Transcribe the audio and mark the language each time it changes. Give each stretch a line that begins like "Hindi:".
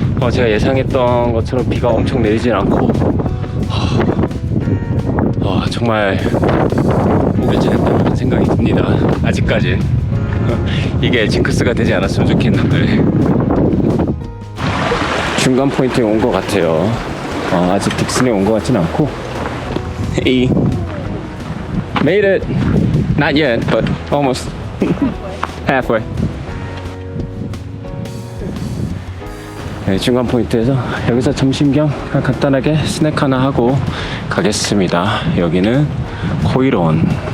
Korean: 제가 예상했던 것처럼 비가 엄청 내리진 않고 정말 오래 지냈다는 생각이 듭니다. 아직까지 이게 징크스가 되지 않았으면 좋겠는데 중간 포인트에 온 것 같아요. 아직 딕슨에 온 것 같진 않고
English: made it not yet but almost halfway.
Korean: 네, 중간 포인트에서 여기서 점심 겸 간단하게 스낵 하나 하고 가겠습니다. 여기는 코이론.